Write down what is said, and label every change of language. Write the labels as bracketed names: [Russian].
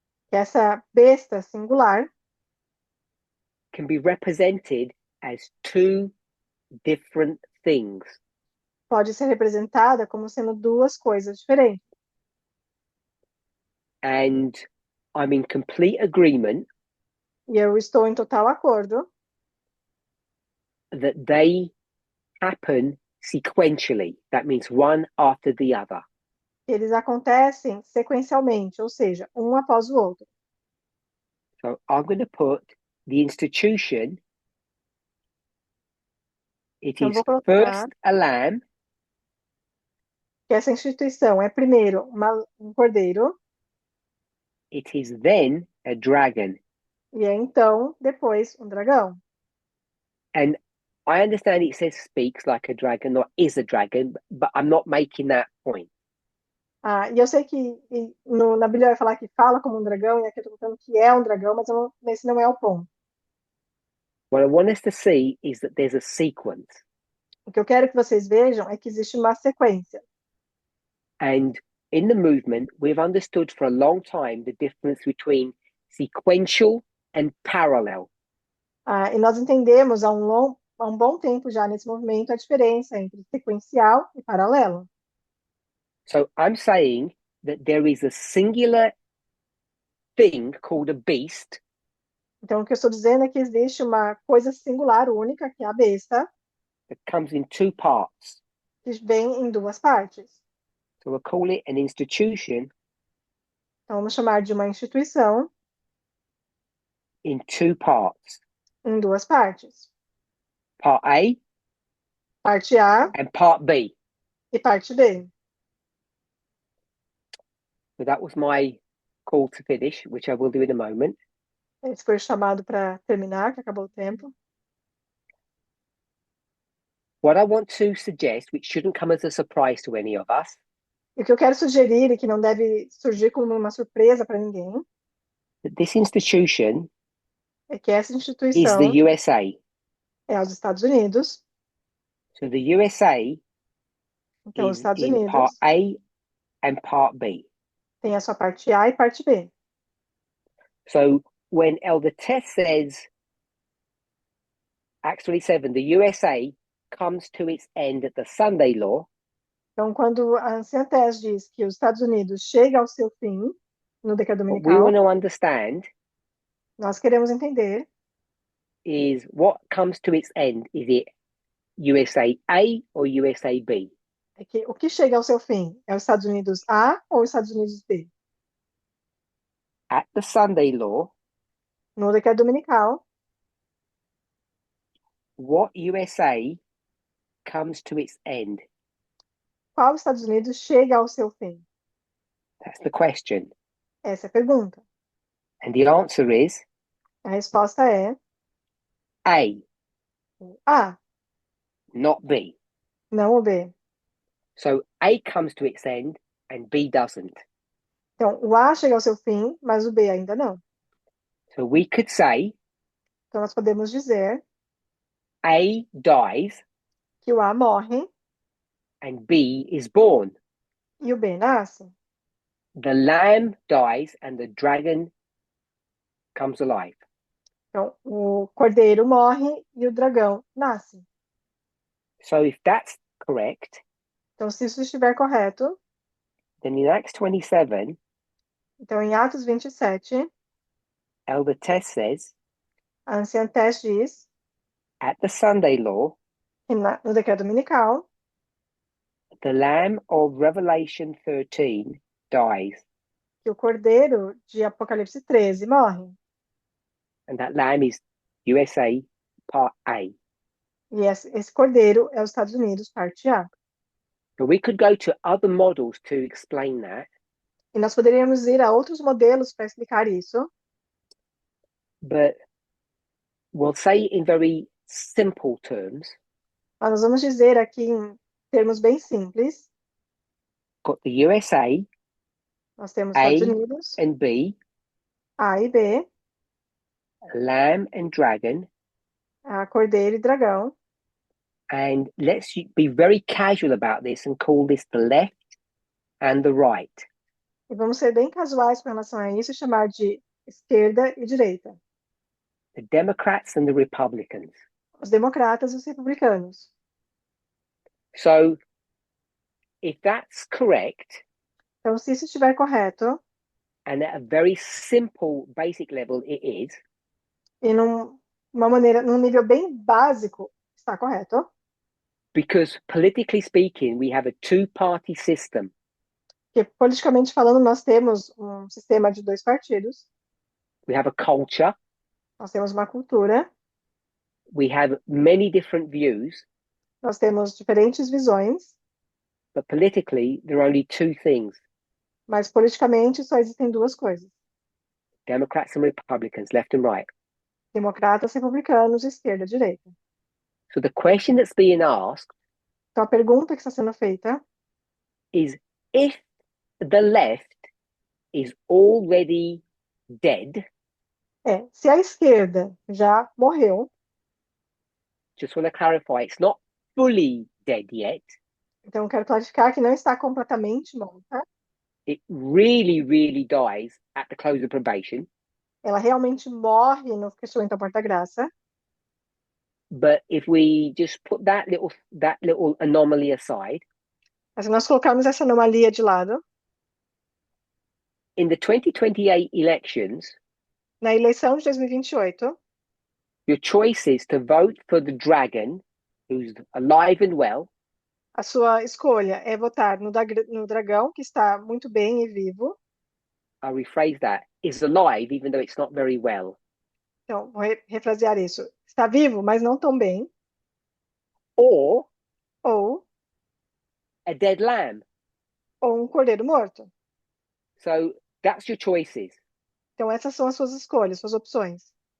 [Portuguese] é que essa besta singular [English] can be represented as two different things. [Portuguese] pode ser representada como sendo duas coisas diferentes. [English] And I'm in complete agreement [Portuguese] E eu estou em total acordo [English] that they happen sequentially. That means one after the other. [Portuguese] que eles acontecem sequencialmente, ou seja, um após o outro. [English] So I'm going to put the institution. It [Portuguese] Então, [English] is [Portuguese] vou colocar [English] first a lamb, [Portuguese] que essa instituição é primeiro um cordeiro [English] it is then a dragon. [Portuguese] e é então, depois, um dragão. [English] And I understand it says speaks like a dragon or is a dragon, but I'm not making that point. [Portuguese] Ah, e eu sei que na Bíblia vai falar que fala como um dragão, e aqui eu estou colocando que é um dragão, mas esse não é o ponto. [English] What I want us to see is that there's a sequence. [Portuguese] O que eu quero que vocês vejam é que existe uma sequência. [English] And in the movement, we've understood for a long time the difference between sequential and parallel. [Portuguese] Ah, e nós entendemos há um bom tempo já nesse movimento a diferença entre sequencial e paralelo. [English] So I'm saying that there is a singular thing called a beast [Portuguese] Então, o que eu estou dizendo é que existe uma coisa singular, única, que é a besta, [English] that comes in two parts. [Portuguese] que vem em duas partes. [English] So we'll call it an institution [Portuguese] Então, vamos chamar de uma instituição [English] in two parts. [Portuguese] em duas partes. [English] Part A [Portuguese] Parte A [English] and part B. [Portuguese] e parte B. [English] So that was my call to finish, which I will do in a moment. [Portuguese] Esse foi o chamado para terminar, que acabou o tempo. [English] What I want to suggest, which shouldn't come as a surprise to any of us, [Portuguese] E o que eu quero sugerir, e que não deve surgir como uma surpresa para ninguém, [English] that this institution [Portuguese] é que essa [English] is [Portuguese] instituição [English] the USA. [Portuguese] é os Estados Unidos. [English] So the USA [Portuguese] Então, os [English] is [Portuguese] Estados [English] in part [Portuguese] Unidos [English] A and part B. [Portuguese] tem a sua parte A e parte B. [English] So when Elder Tess says, Acts 27, the USA comes to its end at the Sunday law, [Portuguese] Então, quando a anciã Tess diz que os Estados Unidos chega ao seu fim no decreto [English] what we want [Portuguese] dominical, [English] to understand [Portuguese] nós queremos entender [English] is what comes to its end. Is it USA A or USA B? [Portuguese] é que o que chega ao seu fim é os Estados Unidos A ou os Estados Unidos B. [English] At the Sunday law, [Portuguese] No decreto dominical, [English] what USA comes to its end? [Portuguese] qual Estados Unidos chega ao seu fim? [English] That's the question. [Portuguese] Essa é a pergunta. [English] And the answer is [Portuguese] A resposta é [English] A, [Portuguese] o A, [English] not B. [Portuguese] não o B. [English] So A comes to its end and B doesn't. [Portuguese] Então, o A chega ao seu fim, mas o B ainda não. [English] So we could say [Portuguese] Então, nós podemos dizer [English] A dies [Portuguese] que o A morre [English] and B is born. [Portuguese] e o B nasce. [English] The lamb dies and the dragon comes alive. [Portuguese] Então, o cordeiro morre e o dragão nasce. [English] So if that's correct, [Portuguese] Então, se isso estiver correto, [English] then in Acts 27, [Portuguese] então em Atos 27, [English] Elder Tess says, [Portuguese] a anciã Tess diz [English] at the Sunday law, [Portuguese] que no decreto dominical, [English] the lamb of Revelation 13 dies. [Portuguese] que o cordeiro de Apocalipse 13 morre. [English] And that lamb is USA Part A. [Portuguese] E esse cordeiro é os Estados Unidos, parte A. [English] But we could go to other models to explain that. [Portuguese] E nós poderíamos ir a outros modelos para explicar isso, [English] But we'll say in very simple terms, [Portuguese] mas nós vamos dizer aqui em termos bem simples. [English] got the USA, [Portuguese] Nós temos [English] A [Portuguese] Estados Unidos, [English] and B, [Portuguese] A e B, [English] lamb and dragon, [Portuguese] a cordeiro e dragão. [English] and let's be very casual about this and call this the left and the right. [Portuguese] E vamos ser bem casuais com relação a isso e chamar de esquerda e direita. [English] The Democrats and the Republicans. [Portuguese] Os democratas e os republicanos. [English] So if that's correct, [Portuguese] Então, se isso estiver correto, [English] and at a very simple, basic level it is, [Portuguese] e num nível bem básico, está correto, [English] because politically speaking, we have a two-party system. [Portuguese] porque politicamente falando, nós temos um sistema de dois partidos, [English] We have a culture, [Portuguese] nós temos uma cultura, [English] we have many different views, [Portuguese] nós temos diferentes visões, [English] but politically there are only two things: [Portuguese] mas politicamente só existem duas coisas: [English] Democrats and Republicans, left and right. [Portuguese] democratas, republicanos, esquerda e direita. [English] So the question that's being asked [Portuguese] Então, a pergunta que está sendo feita [English] is, if the left is already dead, [Portuguese] é: se a esquerda já morreu, [English] just want to clarify, it's not fully dead yet. [Portuguese] então eu quero clarificar que não está completamente morta, [English] It really, really dies at the close of probation. [Portuguese] ela realmente morre no fechamento da porta-graça. [English] But if we just put that little anomaly aside, [Portuguese] Mas se nós colocarmos essa anomalia de lado, [English] in the 2028 elections, [Portuguese] na eleição de 2028, [English] your choice is to vote for the dragon, who's alive and well, [Portuguese] a sua escolha é votar no dragão, que está muito bem e vivo. [English] I'll rephrase that, is alive even though it's not very well, [Portuguese] Então, vou refrasear isso. Está vivo, mas não tão bem. [English] or [Portuguese] Ou [English] a dead lamb. [Portuguese] um cordeiro morto. [English] So that's your choices: [Portuguese] Então, essas são as suas escolhas, suas opções.